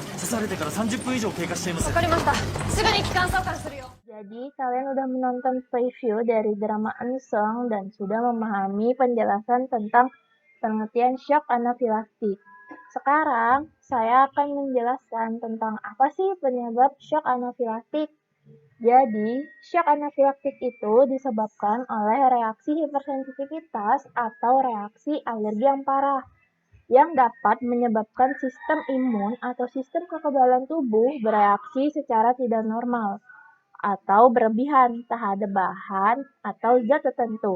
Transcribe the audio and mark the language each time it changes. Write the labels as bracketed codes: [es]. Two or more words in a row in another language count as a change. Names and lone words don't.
[ja] 刺されてから30分以上経過しています。わかりました。すぐに気管挿管するよ。 [id] Jadi kalian udah menonton preview dari drama Unsung dan sudah memahami penjelasan tentang pengertian shock anafilaktik. Sekarang saya akan menjelaskan tentang apa sih penyebab shock anafilaktik. Jadi, shock anafilaktik itu disebabkan oleh reaksi hipersensitivitas atau reaksi alergi yang parah yang dapat menyebabkan sistem imun atau sistem kekebalan tubuh bereaksi secara tidak normal atau berlebihan terhadap bahan atau zat tertentu.